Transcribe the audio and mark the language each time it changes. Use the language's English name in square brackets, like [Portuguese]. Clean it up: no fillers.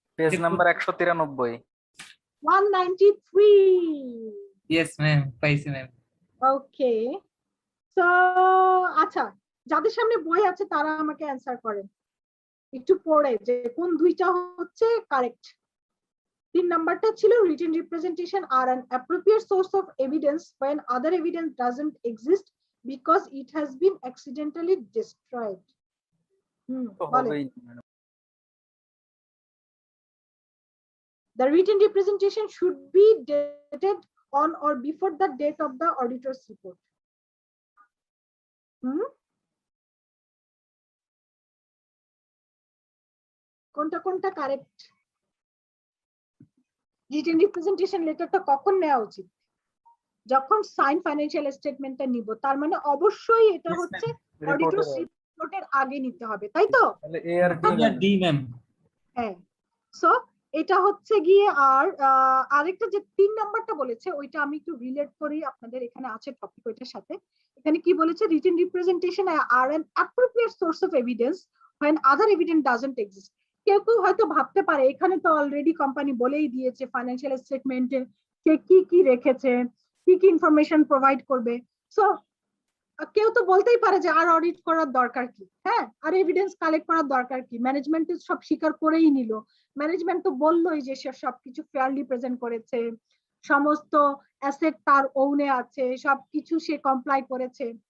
[Bangla] Page number 193। 193। Yes ma'am, পাইছি ma'am. ওকে, তো আচ্ছা যাদের সামনে বই আছে তারা আমাকে অ্যানসার করেন একটু পড়ে যে কোন দুইটা হচ্ছে কারেক্ট। 3 নাম্বারটা ছিল [English] Written representation আর an appropriate source of evidence when other evidence doesn't exist because it has been accidentally destroyed. [Bangla] তো বলেন। হবেই madam. [English] The written representation should be dated on or before the date of the auditor's report. [Bangla] কোনটা কোনটা correct? Written representation লেটারটা কখন নেওয়া উচিত? যখন সাইন ফাইন্যান্সিয়াল স্টেটমেন্টটা নিব, তার মানে অবশ্যই এটা হচ্ছে অডিটরস রিপোর্টের আগে নিতে হবে, তাই তো? তাহলে এ আর ডি ম্যাম। হ্যাঁ, সো এটা হচ্ছে গিয়ে আর আরেকটা যে 3 নাম্বারটা বলেছে ওইটা আমি একটু রিলেট করি, আপনাদের এখানে আছে টপিক ওইটার সাথে। এখানে কি বলেছে? [English] Written representation আর an appropriate source of evidence when other evidence doesn't exist. [Bangla] কেউ কেউ হয়তো ভাবতে পারে এখানে তো অলরেডি কোম্পানি বলেই দিয়েছে ফাইন্যান্সিয়াল স্টেটমেন্টে কে কি কি রেখেছে, কি কি ইনফরমেশন প্রোভাইড করবে। সো কেউ তো বলতেই পারে যে আর অডিট করার দরকার কি, হ্যাঁ আর এভিডেন্স কালেক্ট করার দরকার কি, ম্যানেজমেন্ট সব স্বীকার করেই নিল, ম্যানেজমেন্ট তো বললোই যে সে সবকিছু ফেয়ারলি প্রেজেন্ট করেছে, সমস্ত অ্যাসেট তার ওনে আছে, সবকিছু সে কমপ্লাই করেছে।